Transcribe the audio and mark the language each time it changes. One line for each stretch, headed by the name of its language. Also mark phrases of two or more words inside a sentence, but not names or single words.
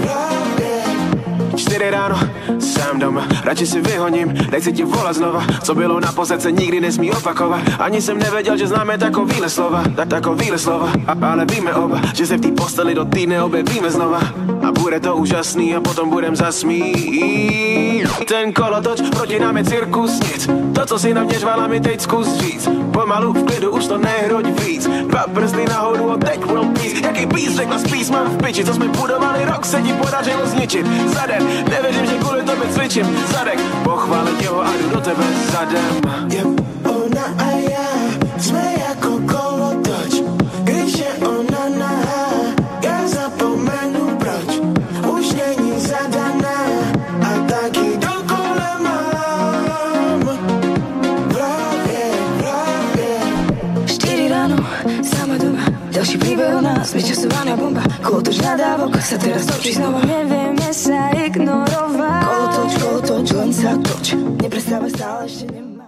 Czech: 4 ráno, sám doma, radši si vyhoním, nechci ti volat znova, co bylo naposled se nikdy nesmí opakovat, ani jsem nevěděl, že známe takovýhle slova, takovýhle slova, ale víme oba, že se v té posteli do týdne objevíme znova a bude to úžasný a potom budem zasmít. Ten kolotoč, proti nám je cirkus nic, to, co si na mě řvala, mi teď zkus říct, pomalu v klidu, už to nehroď víc, 2 prsty nahoru a teď
English: world peace,
Czech: jaký peace, řekla spíš, mám v piči, co jsme budovali rok, se ti podařilo zničit, za den, nevěřím, že kvůli tobě cvičím, zadek, pochválit jeho a jdu do tebe zadem.
English: Yep.
Czech: Ona a já jsme jako kolotoč, když je ona nahá, já zapomenu proč, už není zadaná a taky dokola mám v hlavě. 4 ráno,
Slovak: sama doma, ďalší príbeh o nás, vyčasovaná bomba, kolotoč nadávok, sa teraz točí znova, nevieme sa ignorovať. Kolotoč, len sa toč, neprestávaj stále, ešte nemá.